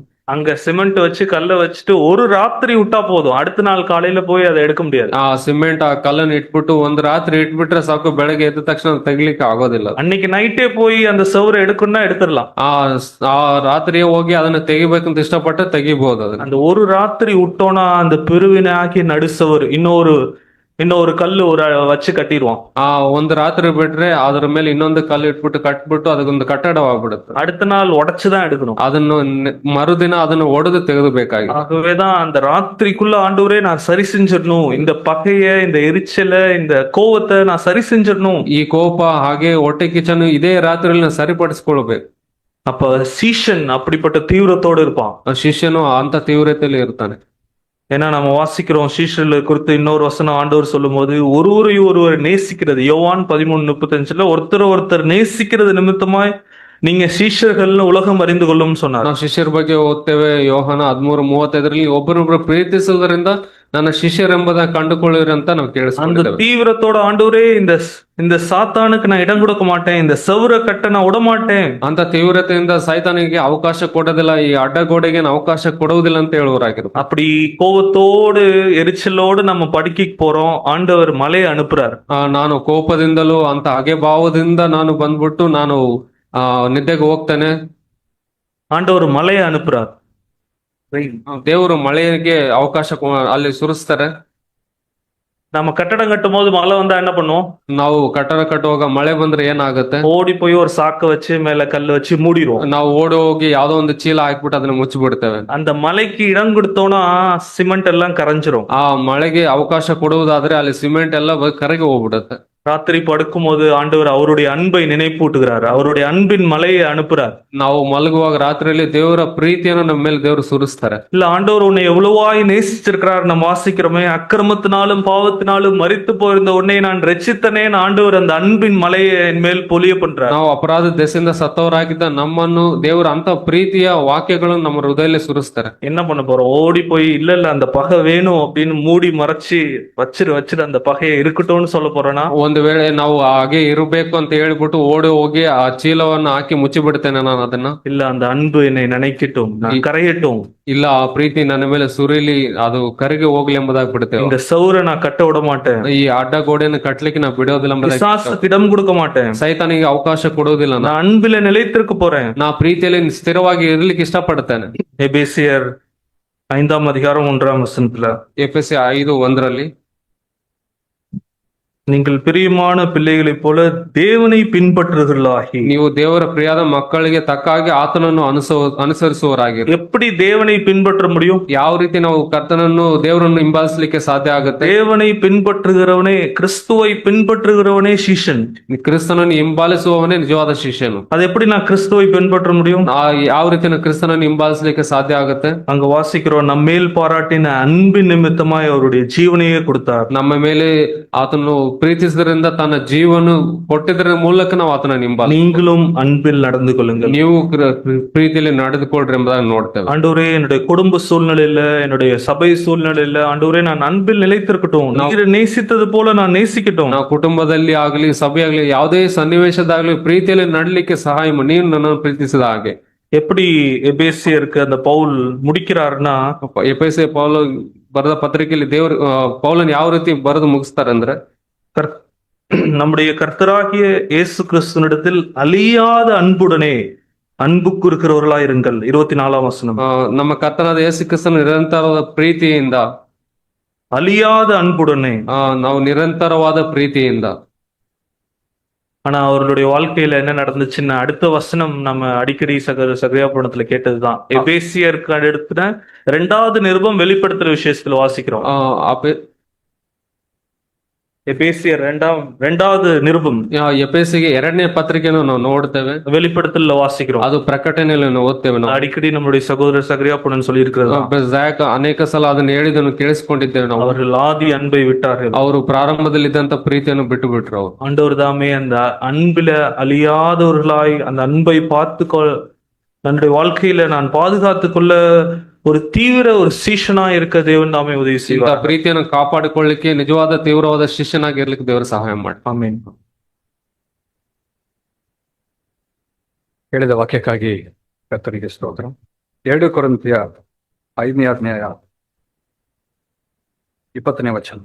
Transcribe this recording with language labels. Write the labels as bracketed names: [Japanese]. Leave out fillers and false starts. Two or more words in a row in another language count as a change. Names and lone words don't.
[Tamil] அங்க சிமெண்ட் வச்சு கல்லை வச்சுட்டு ஒரு ராத்திரி விட்டா போதும், அடுத்த நாள் காலையில போய் அதை எடுக்க முடியாது. [Kannada] ಆ ಸಿಮೆಂಟ್ ಆ ಕಲ್ಲನ್ನು ಇಟ್ಬಿಟ್ಟು ಒಂದು ರಾತ್ರಿ ಇಟ್ಬಿಟ್ರೆ ಸಾಕು, ಬೆಳಗ್ಗೆ ಎದ್ದ ತಕ್ಷಣ ತೆಗಿಲಿಕ್ಕೆ ಆಗೋದಿಲ್ಲ. [Tamil] அன்னைக்கு நைட்டே போய் அந்த சவுரை எடுக்கணும்னா எடுத்துடலாம். [Kannada] ಆ ರಾತ್ರಿಯೇ ಹೋಗಿ ಅದನ್ನ ತೆಗಿಬೇಕಂತ ಇಷ್ಟಪಟ್ಟರೆ ತೆಗಿಬಹುದು ಅದನ್ನ. [Tamil] அந்த ஒரு ராத்திரி விட்டோம்னா அந்த பிரிவினை ஆக்கி நடுசவர் இன்னொரு கல்லு வச்சு கட்டிடுவான். [Kannada] ಆ ಒಂದು ರಾತ್ರಿ ಬಿಟ್ರೆ ಅದರ ಮೇಲೆ ಇನ್ನೊಂದು ಕಲ್ಲು ಇಟ್ಬಿಟ್ಟು ಕಟ್ಬಿಟ್ಟು ಅದಕ್ಕೊಂದು ಕಟ್ಟಡವಾಗ್ಬಿಡುತ್ತೆ. [Tamil] அடுத்த நாள் உடைச்சுதான் எடுக்கணும். [Kannada] ಅದನ್ನು ಮರುದಿನ ಅದನ್ನು ಒಡೆದು ತೆಗೆದುಬೇಕಾಗಿ. [Tamil] ஆகவேதான் அந்த ராத்திரிக்குள்ள ஆண்டவரே நான் சரி செஞ்சிடணும், இந்த பகைய, இந்த எரிச்சலை, இந்த கோவத்தை நான் சரி செஞ்சிடணும். [Kannada] ಈ ಕೋಪ ಹಾಗೆ ಹೊಟ್ಟೆ ಕಿಚನು ಇದೇ ರಾತ್ರಿಯಲ್ಲಿ ನಾವು ಸರಿಪಡಿಸ್ಕೊಳ್ಬೇಕು. [Tamil] அப்ப சீஷன் அப்படிப்பட்ட தீவிரத்தோடு இருப்பான். [Kannada] ಆ ಶಿಷ್ಯನು ಅಂತ ತೀವ್ರತೆಯಲ್ಲಿ ಇರ್ತಾನೆ. [Tamil] ஏன்னா நம்ம வாசிக்கிறோம் சீஷர்கள் குறித்து இன்னொரு வசனம் ஆண்டவர் சொல்லும் போது ஒருவர் நேசிக்கிறது, யோவான் 13:35 ஒருத்தர் நேசிக்கிறது நிமித்தமாய் நீங்க சீஷர்கள்னு உலகம் அறிந்து கொள்ளும் சொன்னார். [Kannada] ನಾವು ಶಿಷ್ಯರ ಬಗ್ಗೆ ಓದ್ತೇವೆ, ಯೋಹಾನ 13:35 ಒಬ್ಬರೊಬ್ಬರು ಪ್ರೀತಿಸುವುದರಿಂದ ನನ್ನ ಶಿಷ್ಯರೆಂಬುದಾಗಿ ಕಂಡುಕೊಳ್ಳಿರಿ ಅಂತ ನಾವು [Tamil] அந்த [Kannada] ಕೇಳಿಸ್ಕೊಂಡಿದ್ದೇವೆ. [Tamil] தீவிரத்தோட ஆண்டவரே இந்த சாத்தானுக்கு நான் இடம் கொடுக்க மாட்டேன், இந்த சவுரை கட்ட நான் விட மாட்டேன். [Kannada] ಅಂತ ತೀವ್ರತೆಯಿಂದ ಸೈತಾನಿಗೆ ಅವಕಾಶ ಕೊಡೋದಿಲ್ಲ, ಈ ಅಡ್ಡಗೋಡೆಗೆ ಅವಕಾಶ ಕೊಡುವುದಿಲ್ಲ ಅಂತ ಹೇಳುವರಾಗಿರು. [Tamil] அப்படி கோவத்தோடு எரிச்சலோடு நம்ம படுக்கைக்கு போறோம், ஆண்டவர் மலையை அனுப்புறார். [Kannada] ನಾನು ಕೋಪದಿಂದಲೂ ಅಂತ ಹಗೆ ಭಾವದಿಂದ ನಾನು ಬಂದ್ಬಿಟ್ಟು ನಾನು ನಿದ್ದೆಗೆ ಹೋಗ್ತೇನೆ. [Tamil] ஆண்டவர் மலையை அனுப்புறார். [Kannada] ದೇವರು ಮಳೆಗೆ ಅವಕಾಶ ಅಲ್ಲಿ ಸುರಿಸ್ತಾರೆ. [Tamil] நம்ம கட்டடம் கட்டும் போது மழை வந்தா என்ன பண்ணுவோம்? [Kannada] ನಾವು ಕಟ್ಟಡ ಕಟ್ಟುವಾಗ ಮಳೆ ಬಂದ್ರೆ ಏನಾಗುತ್ತೆ? [Tamil] ஓடி போய் ஒரு சாக்க வச்சு மேல கல்லு வச்சு மூடிடுவோம். [Kannada] ನಾವು ಓಡಿ ಹೋಗಿ ಯಾವ್ದೋ ಒಂದು ಚೀಲ ಹಾಕ್ಬಿಟ್ಟು ಅದನ್ನ ಮುಚ್ಚಿಬಿಡ್ತೇವೆ. [Tamil] அந்த மலைக்கு இடம் கொடுத்தோம்னா சிமெண்ட் எல்லாம் கரைஞ்சிரும். [Kannada] ಆ ಮಳೆಗೆ ಅವಕಾಶ ಕೊಡುವುದಾದ್ರೆ ಅಲ್ಲಿ ಸಿಮೆಂಟ್ ಎಲ್ಲ ಕರಗಿ ಹೋಗ್ಬಿಡುತ್ತೆ. [Tamil] ராத்திரி படுக்கும் போது ஆண்டவர் அவருடைய அன்பை நினைப்பூட்டுகிறார், அவருடைய அன்பின் மலையை அனுப்புறார். [Kannada] ನಾವು ಮಲಗುವಾಗ ರಾತ್ರಿಯಲ್ಲಿ ದೇವರ ಪ್ರೀತಿಯನ್ನು ನಮ್ಮ ಮೇಲೆ ದೇವರು ಸುರಿಸ್ತಾರೆ. [Tamil] இல்ல ஆண்டவர் உன்னை எவ்வளவாய் நேசிச்சிருக்கிறார் நம்ம வாசிக்கிறோமே, அக்கிரமத்தினாலும் பாவத்தினாலும் மரித்து போயிருந்த உன்னை நான் ரட்சித்தனேன், ஆண்டவர் அந்த அன்பின் மலையை என் மேல் பொழிய பண்றார். [Kannada] ನಾವು ಅಪರಾಧ ದೆಸೆಯಿಂದ ಸತ್ತವರಾಗಿದ್ದ ನಮ್ಮನ್ನು ದೇವರ ಅಂತ ಪ್ರೀತಿಯ ವಾಕ್ಯಗಳನ್ನು ನಮ್ಮ ಹೃದಯದಲ್ಲಿ ಸುರಿಸ್ತಾರೆ. [Tamil] என்ன பண்ண போறோம்? ஓடி போய் இல்ல அந்த பகை வேணும் அப்படின்னு மூடி மறைச்சு வச்சிரு அந்த பகையை இருக்கட்டும்னு சொல்ல போறோம்னா, [Kannada] ಒಂದು ವೇಳೆ ನಾವು ಹಾಗೆ ಇರಬೇಕು ಅಂತ ಹೇಳ್ಬಿಟ್ಟು ಓಡಿ ಹೋಗಿ ಆ ಚೀಲವನ್ನು ಹಾಕಿ ಮುಚ್ಚಿಬಿಡ್ತೇನೆ ನಾನು ಅದನ್ನ. [Tamil] இல்ல அந்த அன்பு என்னை நினைக்கட்டும், நான் கரையட்டும், [Kannada] ಇಲ್ಲ ಆ ಪ್ರೀತಿ ನನ್ನ ಮೇಲೆ ಸುರಿಲಿ, ಅದು ಕರಗಿ ಹೋಗ್ಲಿ ಎಂಬುದಾಗಿ ಬಿಡ್ತೇವೆ. [Tamil] இந்த சவுரை நான் கட்ட விட மாட்டேன், [Kannada] ಈ ಅಡ್ಡಗೋಡೆಯನ್ನು ಕಟ್ಲಿಕ್ಕೆ ನಾವು ಬಿಡೋದಿಲ್ಲ ಎಂಬುದಾಗಿ, [Tamil] பிசாசுக்கு இடம் கொடுக்க மாட்டேன், [Kannada] ಸೈತಾನಿಗೆ ಅವಕಾಶ ಕೊಡುವುದಿಲ್ಲ. [Tamil] நான் அன்பில நிலைத்திருக்க போறேன். [Kannada] ನಾ ಪ್ರೀತಿಯಲ್ಲಿ ಸ್ಥಿರವಾಗಿ ಇರ್ಲಿಕ್ಕೆ ಇಷ್ಟಪಡ್ತೇನೆ. [Tamil] எபேசியர் 5:1 [Kannada] ಎಫೆಸ 5:1 [Tamil] நீங்கள் பிரியமான பிள்ளைகளைப் போல தேவனை பின்பற்றுகிறவர்களாகி. [Kannada] ನೀವು ದೇವರ ಪ್ರಿಯಾದ ಮಕ್ಕಳಿಗೆ ತಕ್ಕಾಗಿ ಆತನನ್ನು ಅನುಸರಿಸುವರಾಗಿರಿ. [Tamil] எப்படி தேவனை பின்பற்ற முடியும்? [Kannada] ಯಾವ ರೀತಿ ನಾವು ಕರ್ತನನ್ನು ದೇವರನ್ನು ಹಿಂಬಾಲಿಸಲಿಕ್ಕೆ ಸಾಧ್ಯ ಆಗುತ್ತೆ? [Tamil] தேவனை பின்பற்றுகிறவனே, கிறிஸ்துவை பின்பற்றுகிறவனே சீஷன். [Kannada] ಕ್ರಿಸ್ತನನ್ನು ಹಿಂಬಾಲಿಸುವವನೇ ನಿಜವಾದ ಶಿಷ್ಯನು. [Tamil] அது எப்படி நான் கிறிஸ்துவை பின்பற்ற முடியும்? [Kannada] ಯಾವ ರೀತಿ ನಾವು ಕ್ರಿಸ್ತನನ್ನು ಹಿಂಬಾಲಿಸಲಿಕ್ಕೆ ಸಾಧ್ಯ ಆಗುತ್ತೆ? [Tamil] அங்க வாசிக்கிறோம், நம்ம மேல் பாராட்டின அன்பின் நிமித்தமாய் அவருடைய ஜீவனையே கொடுத்தார். [Kannada] ನಮ್ಮ ಮೇಲೆ ಆತನು ಪ್ರೀತಿಸಿದ್ರಿಂದ ತನ್ನ ಜೀವನ ಕೊಟ್ಟಿದ್ರ ಮೂಲಕ ನಾವು ಆತನ ಹಿಂಬಾಲಿಸಿ. [Tamil] நீங்களும் அன்பில் நடந்து கொள்ளுங்கள், [Kannada] ನೀವು ಪ್ರೀತಿಯಲ್ಲಿ ನಡೆದುಕೊಳ್ರಿ ಎಂಬುದಾಗಿ ನೋಡ್ತೇವೆ. [Tamil] ஆண்டவரே என்னுடைய குடும்ப சூழ்நிலையில, என்னுடைய சபை சூழ்நிலையில ஆண்டவரே நான் அன்பில் நிலைத்திருக்கட்டும், நீர் நேசித்தது போல நான் நேசிக்கட்டும். [Kannada] ನಾವು ಕುಟುಂಬದಲ್ಲಿ ಆಗ್ಲಿ ಸಭೆಯಾಗ್ಲಿ ಯಾವುದೇ ಸನ್ನಿವೇಶದಾಗ್ಲಿ ಪ್ರೀತಿಯಲ್ಲಿ ನಡಲಿಕ್ಕೆ ಸಹಾಯ ಮಾಡಿ, ನೀನು ನನ್ನನ್ನು ಪ್ರೀತಿಸಿದ ಹಾಗೆ. [Tamil] எப்படி எபேசியருக்கு அந்த பவுல் முடிக்கிறாருன்னா, [Kannada] ಎಫೆಸ ಪೌಲ ಬರೆದ ಪತ್ರಿಕೆಯಲ್ಲಿ ದೇವರು ಪೌಲನ್ ಯಾವ ರೀತಿ ಬರೆದು ಮುಗಿಸ್ತಾರೆ ಅಂದ್ರೆ, [Tamil] நம்முடைய கர்த்தராகிய இயேசு கிறிஸ்துவினிடத்தில் அழியாத அன்புடனே அன்புக்கு இருக்கிறவர்களா இருங்கள். 24 [Kannada] ನಮ್ಮ ಕರ್ತನಾದ ಯೇಸು ಕ್ರಿಸ್ತನ ನಿರಂತರವಾದ ಪ್ರೀತಿಯಿಂದ, [Tamil] அழியாத அன்புடனே, [Kannada] ನಾವು நிரந்தரವಾದ ಪ್ರೀತಿಯಿಂದ. [Tamil] ஆனா அவர்களுடைய வாழ்க்கையில என்ன நடந்துச்சுன்னா, அடுத்த வசனம் நம்ம அடிக்கடி சகரியாபுரத்துல கேட்டதுதான். எபேசியருக்கு அடுத்த 2வது நிருபம் வெளிப்படுத்துற விஷயத்துல வாசிக்கிறோம். எபேசியர் இரண்டாவது நிருபம் [Kannada] ಎಫೆಸಿಗೆ 2ನೇ ಪತ್ರಿಕೆಯನ್ನು ನಾವು ನೋಡ್ತೇವೆ. [Tamil] வெளிப்படுத்தல வாசிக்கிறோம். [Kannada] ಅದು ಪ್ರಕಟಣೆಯಲ್ಲಿ ನಾವು ಓದ್ತೇವೆ ನಾವು. [Tamil] அடிக்கடி நம்முடைய சகோதரர் சகரியாப்புடன் சொல்லி இருக்கிறது, [Kannada] ಜಾಕ್ ಅನೇಕ ಸಲ ಅದನ್ನು ಹೇಳಿದನ್ನು ಕೇಳಿಸ್ಕೊಂಡಿದ್ದೇವೆ ನಾವು. [Tamil] அவர்கள் ஆதி அன்பை விட்டார்கள். [Kannada] ಅವರು ಪ್ರಾರಂಭದಲ್ಲಿದ್ದಂತ ಪ್ರೀತಿಯನ್ನು ಬಿಟ್ಟು ಬಿಟ್ರು ಅವರು. [Tamil] ஆண்டவர் தாமே அந்த அன்பில அழியாதவர்களாய் அந்த அன்பை தன்னுடைய வாழ்க்கையில நான் பாதுகாத்துக் கொள்ள ஒரு தீவிர ஒரு சீஷனா இருக்க தேவன் தாமே உதவி [Kannada] ಇಂಥ [Tamil] செய்வார். [Kannada] ಪ್ರೀತಿಯನ್ನು ಕಾಪಾಡಿಕೊಳ್ಳಿಕ್ಕೆ ನಿಜವಾದ ತೀವ್ರವಾದ ಶಿಷ್ಯನಾಗಿರ್ಲಿಕ್ಕೆ ದೇವರು ಸಹಾಯ ಮಾಡಿ. [Tamil] ஆமென். [Kannada] ಹೇಳಿದ ವಾಕ್ಯಕ್ಕಾಗಿ ಕರ್ತರಿಗೆ ಸ್ತೋತ್ರ. 2 ಕೊರಿಂಥಿಯ 5ನೇ ಅಧ್ಯಾಯ 20ನೇ ವಚನ.